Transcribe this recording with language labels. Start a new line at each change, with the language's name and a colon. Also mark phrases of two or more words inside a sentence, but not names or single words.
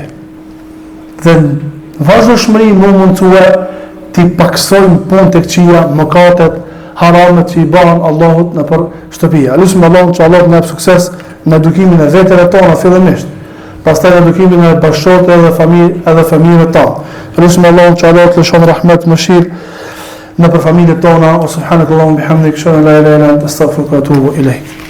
Albanian: Dhe vazhdimshmëri më mundësue t'i paksojmë punë të këqija, mëkatet, haramet që i banë Allahut në për shtëpia. Lutim Allahun që Allah në jap sukses në edukimin e vetëve tona fillimisht, pastaj në edukimin e bashkëshortëve edhe fëmijëve tonë. Lutim Allahun që Allah të lëshon rahmet, mëshirë në për familjet tona.
Arabic: يا سبحانك اللهم وبحمدك، أشهد أن لا إله إلا أنت، أستغفرك وأتوب إليك.